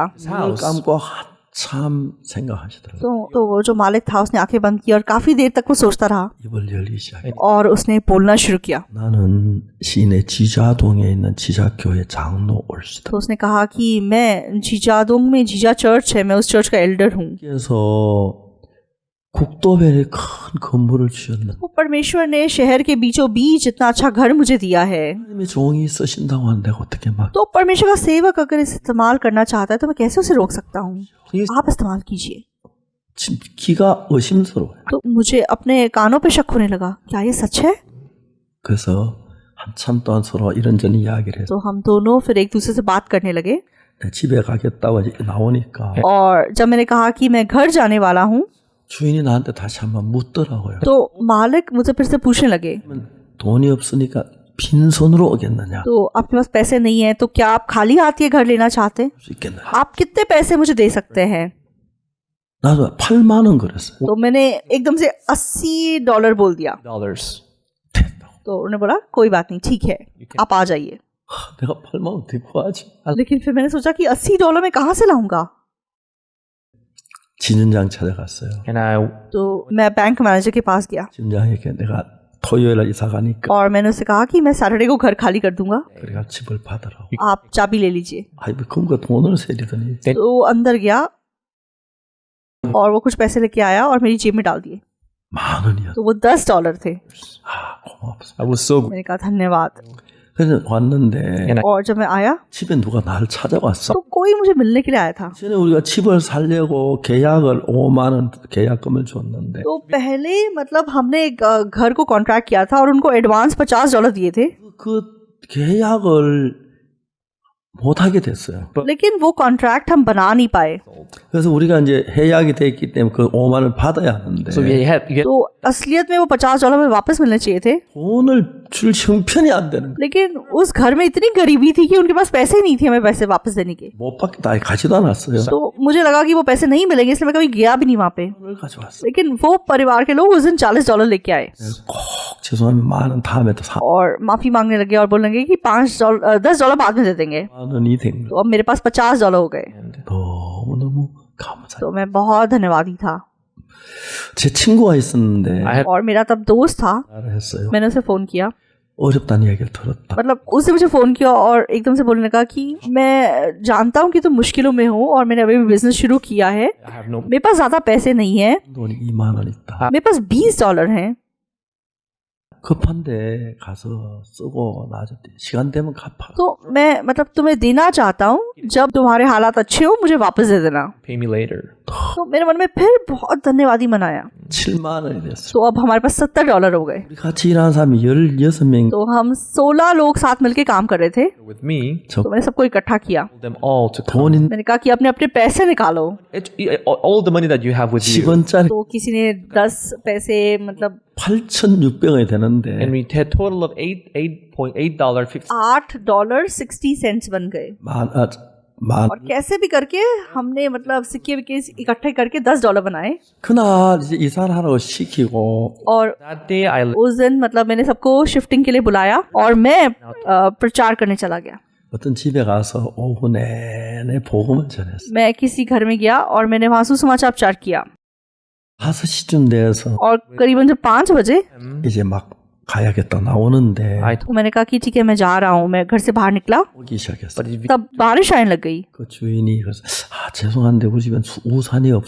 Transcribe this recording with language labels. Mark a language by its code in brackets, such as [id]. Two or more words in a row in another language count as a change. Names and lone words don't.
[ko] 눈을 감고 한참 생각하시더라고요. [hi] तो वो जो मालिक था उसने आंखें बंद की और काफी देर तक वो सोचता रहा [ko] 입을 열기 시작해. [hi] और उसने बोलना शुरू किया। [ko] 나는 시내 지자동에 있는 지자교회 장로 올시다. [hi] तो उसने कहा कि मैं जीजादोंग में जीजा चर्च है, मैं उस चर्च का एल्डर हूँ। [ko] 그래서 국도변에 큰 건물을 주셨는데 [hi] तो परमेश्वर ने शहर के बीचों बीच इतना अच्छा घर मुझे दिया है। [ko] 하나님의 종이 쓰신다고 하는데 어떻게 막 [hi] तो परमेश्वर का सेवक अगर इसे इस्तेमाल करना चाहता है तो मैं कैसे उसे रोक सकता हूँ? please आप इस्तेमाल कीजिए। [ko] 지금 귀가 의심스러워요. [hi] तो मुझे अपने कानों पे शक होने लगा, क्या ये सच है? [ko] 그래서 한참 동안 서로 이런저런 이야기를 해서 [hi] तो हम दोनों फिर एक दूसरे से बात करने लगे। [ko] 집에 가겠다고 나오니까 [hi] और जब मैंने कहा कि मैं घर जाने वाला हूँ [ko] 주인이 나한테 다시 한번 묻더라고요. [hi] तो मालिक मुझे फिर से पूछने लगे, [ko] 돈이 없으니까 빈손으로 오겠느냐? [hi] तो आपके पास पैसे नहीं है तो क्या आप खाली हाथ ये घर लेना चाहते हैं? [ko] 수 있겠느냐? [hi] आप कितने पैसे मुझे दे सकते हैं? [ko] 나도 8만 원 그랬어요. [hi] तो मैंने एकदम से $80 बोल दिया। dollars. तो उन्होंने बोला कोई बात नहीं, ठीक है, आप आ जाइए। [ko] 내가 8만 원 어떻게 구하지? [hi] लेकिन फिर मैंने सोचा कि $80 मैं कहाँ से लाऊंगा? [ko] 진은장 찾아갔어요. [en] And I [hi] तो मैं बैंक मैनेजर के पास गया [ko] 진은장에게 내가 토요일에 이사 가니까 [hi] और मैंने उससे कहा कि मैं सैटरडे को घर खाली कर दूंगा, [ko] 그래가 집을 받으라고. [hi] आप चाबी ले लीजिए। [ko] 아이 그거 돈을 세리더니 [hi] तो वो अंदर गया और वो कुछ पैसे लेके आया और मेरी जेब में डाल दिए। [ko] 10,000원이었어. [hi] तो वो $10 थे। [ko] 고맙습니다. [en] I was so [hi] मैंने कहा धन्यवाद। [ko] 그래서 왔는데 and [hi] और जब मैं आया [ko] 집에 누가 나를 찾아왔어. [hi] तो कोई मुझे मिलने के लिए आया था। [ko] 전에 우리가 집을 살려고 계약을 5만 원 계약금을 줬는데 [hi] तो पहले मतलब हमने एक घर को कॉन्ट्रैक्ट किया था और उनको एडवांस $50 दिए थे। [ko] 그 계약을 못하게 됐어요. [hi] लेकिन वो कॉन्ट्रैक्ट हम बना नहीं पाए। [ko] 그래서 우리가 이제 해약이 됐기 때문에 그 5만 원을 받아야 하는데 [en] So you had [hi] तो असलियत में वो $50 में वापस मिलने चाहिए थे, [ko] 돈을 줄 형편이 안 되는 거예요. [hi] लेकिन उस घर में इतनी गरीबी थी कि उनके पास पैसे ही नहीं थे हमें पैसे वापस देने के। [ko] 못 받겠다 가지도 않았어요. [hi] तो मुझे लगा कि वो पैसे नहीं मिलेंगे, इसलिए मैं कभी गया भी नहीं वहाँ पे। [ko] 돈을 가져왔어요. [hi] लेकिन वो परिवार के लोग उस दिन $40 लेके आए [ko] 꼭 죄송합니다. 만 원 다음에 또 4만 [hi] और माफी मांगने लगे और बोलने लगे कि $10 बाद में दे देंगे। [ko] 원이 된 거예요. [hi] तो अब मेरे पास $50 हो गए। [ko] 너무너무 감사해요. [hi] तो मैं बहुत धन्यवादी था। [ko] 제 친구가 있었는데 [en] I had [hi] और मेरा तब दोस्त था, [ko] 말을 했어요. [hi] मैंने उसे फोन किया, [ko] 어렵다는 이야기를 들었다. [hi] मतलब उसने मुझे फोन किया और एकदम से बोलने लगा कि मैं जानता हूँ कि तुम मुश्किलों में हो और मैंने अभी भी बिजनेस शुरू किया है, [en] I have no [hi] मेरे पास ज्यादा पैसे नहीं है, [ko] 돈이 2만 원 있다. [hi] मेरे पास $20 हैं, [ko] 급한데 가서 쓰고 나중에 시간 되면 갚아. [hi] तो मैं मतलब तुम्हें देना चाहता हूँ, जब तुम्हारे हालात अच्छे हो मुझे वापस दे देना। [en] pay me later. [hi] तो मेरे मन में फिर बहुत धन्यवादी मनाया। [ko] 7만 원이 됐어. [hi] तो अब हमारे पास $70 हो गए। [ko] 우리 같이 일하는 사람이 16명. [hi] तो हम 16 लोग साथ मिलके काम कर रहे थे। [en] With me, [hi] तो मैंने सबको इकट्ठा किया, [en] told them all to come. [ko] 돈인 [hi] मैंने कहा कि अपने अपने पैसे निकालो। [en] All the money that you have with you. [ko] 10원짜리 [hi] तो किसी ने 10 पैसे मतलब [ko] 8,600원이 되는데 [en] And we had a total of $8.50. [hi] $8.60 बन गए। [ko] 만 [hi] और कैसे भी करके हमने मतलब सिक्के विक्के इकट्ठे करके $10 बनाए। 그날 이제 이사를 하라고 시키고 और [en] That day I [hi] उस दिन मतलब मैंने सबको शिफ्टिंग के लिए बुलाया और मैं प्रचार करने चला गया। [ko] 어떤 집에 가서 오후 내내 복음을 전했어. [hi] मैं किसी घर में गया और मैंने वहां सुसमाचार प्रचार किया [ko] 5시쯤 돼서 [hi] और करीबन जब 5 बजे [ko] 이제 막 가야겠다 나오는데 I [hi] तो मैंने कहा कि ठीक है मैं जा रहा हूँ, मैं घर से बाहर निकला, [ko] 오기 시작했어. [hi] तब बारिश आने लग गई। [ko] 그 주인이 그래서 죄송한데 우리 집엔 우산이 없어.